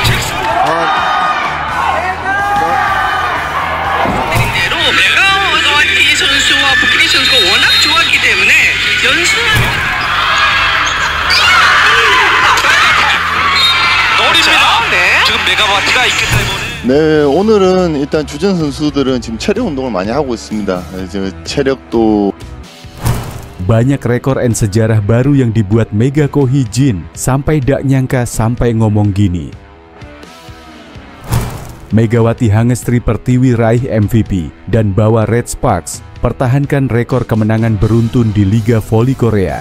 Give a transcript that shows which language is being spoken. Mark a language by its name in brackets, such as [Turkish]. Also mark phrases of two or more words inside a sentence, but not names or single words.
[Korean] 대로 메가와티 선수와 부케리치 선수가 워낙 좋았기 때문에 연습 노립니다. 네. 지금 메가와트가 있기 때문에. 네, o늘은 일단 주전 선수들은 지금 체력 운동을 많이 하고 있습니다. 체력도 [Indonesian] banyak rekor and sejarah baru yang dibuat Mega Ko Hee-jin, sampai dak nyangka sampai ngomong gini. Megawati Hangestri Pertiwi raih MVP dan bawa Red Sparks pertahankan rekor kemenangan beruntun di Liga Voli Korea.